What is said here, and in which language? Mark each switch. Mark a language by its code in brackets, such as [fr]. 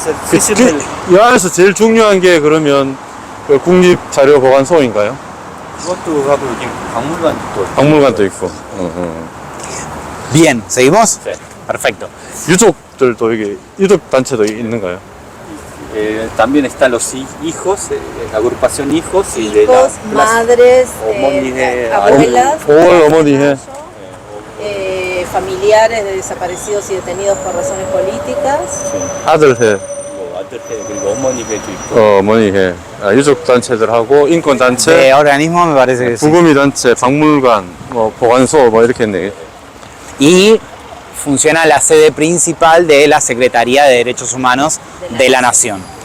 [ko] 그 시설 이 안에서 제일 중요한 게 그러면 그 국립자료보관소인가요? 그것도 하고 여기 박물관도 박물관도 있고. [es] Bien, ¿seguimos? Sí. Perfecto. [ko] 유족들도 여기 유족 단체도 있는가요? [es] también están los hijos, la agrupación hijos y de Hijos, las madres, [ko] 어머니회, [es] abuelas, [ko] 오월 어머니회. [es] familiares de desaparecidos y detenidos por razones políticas. [ko] 아들회, 뭐 아들회 그리고 어머니회도 있고 어머니회, 유족 단체들하고 인권 [es] De [ko] 단체, [es] organismo me parece que sí. [ko] 부검이 단체, 박물관, 뭐 보관소 뭐 이렇게 했네. [es] Y funciona la sede principal de la Secretaría de Derechos Humanos de la Nación.